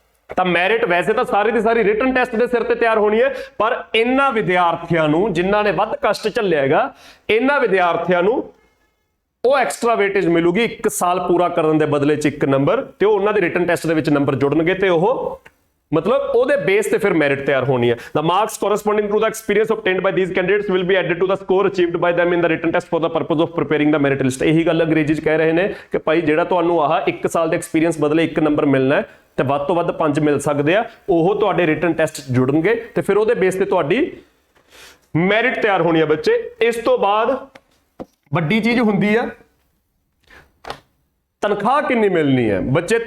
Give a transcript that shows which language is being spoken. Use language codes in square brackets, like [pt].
[pa] ਤਾਂ ਮੈਰਿਟ ਵੈਸੇ ਤਾਂ ਸਾਰੀ ਦੀ ਸਾਰੀ ਰਿਟਨ ਟੈਸਟ ਦੇ ਸਿਰ ਤੇ ਤਿਆਰ ਹੋਣੀ ਹੈ, ਪਰ ਇਹਨਾਂ ਵਿਦਿਆਰਥੀਆਂ ਨੂੰ ਜਿਨ੍ਹਾਂ ਨੇ ਵੱਧ ਕਸ਼ਟ ਝੱਲਿਆ ਹੈਗਾ, ਇਹਨਾਂ ਵਿਦਿਆਰਥੀਆਂ ਨੂੰ ਉਹ ਐਕਸਟਰਾ ਵੇਟੇਜ ਮਿਲੂਗੀ 1 ਸਾਲ ਪੂਰਾ ਕਰਨ ਦੇ ਬਦਲੇ 'ਚ 1 ਨੰਬਰ, ਤੇ ਉਹ ਉਹਨਾਂ ਦੇ ਰਿਟਨ ਟੈਸਟ ਦੇ ਵਿੱਚ ਨੰਬਰ ਜੁੜਨਗੇ, ਤੇ ਉਹ ਮਤਲਬ ਉਹਦੇ ਬੇਸ ਤੇ ਫਿਰ ਮੈਰਿਟ ਤਿਆਰ ਹੋਣੀ ਹੈ। [en] The marks corresponding to the experience obtained by these candidates will be added to the score achieved by them in the written test for the purpose of preparing the merit list। [pa] ਇਹੀ ਗੱਲ ਅੰਗਰੇਜ਼ੀ 'ਚ ਕਹਿ ਰਹੇ ਨੇ ਕਿ ਭਾਈ ਜਿਹੜਾ ਤੁਹਾਨੂੰ ਆਹ 1 ਸਾਲ ਦੇ ਐਕਸਪੀਰੀਅੰਸ ਬਦਲੇ 1 ਨੰਬਰ ਮਿਲਣਾ ਹੈ, ਤੇ ਵੱਧ ਤੋਂ ਵੱਧ 5 ਮਿਲ ਸਕਦੇ ਆ, ਉਹ ਤੁਹਾਡੇ ਰਿਟਨ ਟੈਸਟ 'ਚ ਜੁੜਨਗੇ, ਤੇ ਫਿਰ ਉਹਦੇ ਬੇਸ ਤੇ ਤੁਹਾਡੀ ਮੈਰਿਟ ਤਿਆਰ ਹੋਣੀ ਹੈ ਬੱਚੇ। ਇਸ ਤੋਂ ਬਾਅਦ ਵੱਡੀ ਚੀਜ਼ ਹੁੰਦੀ ਆ ਤਨਖਾਹ ਕਿੰਨੀ ਮਿਲਣੀ ਹੈ ਬੱਚੇ।